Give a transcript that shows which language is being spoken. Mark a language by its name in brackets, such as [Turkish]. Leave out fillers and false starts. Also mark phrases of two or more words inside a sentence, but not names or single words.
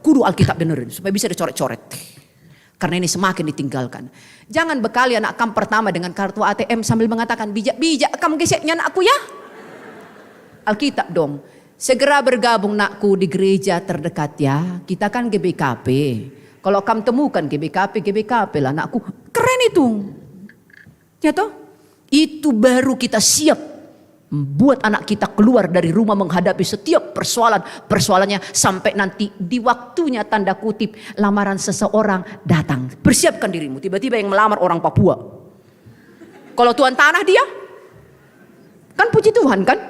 [Indonesian] Kudu Alkitab benerin supaya bisa dicoret-coret. Karena ini semakin ditinggalkan. Jangan bekali anak kamu pertama dengan kartu ATM sambil mengatakan bijak-bijak kamu geseknya anakku ya. Alkitab dong. Segera bergabung nakku di gereja terdekat ya. Kita kan GBKP. Kalau kamu temukan GBKP lah nakku. Keren itu. Ya toh? Itu baru kita siap membuat anak kita keluar dari rumah menghadapi setiap persoalannya sampai nanti di waktunya tanda kutip lamaran seseorang datang. Persiapkan dirimu. Tiba-tiba yang melamar orang Papua. Kalau tuan tanah dia, kan puji Tuhan kan?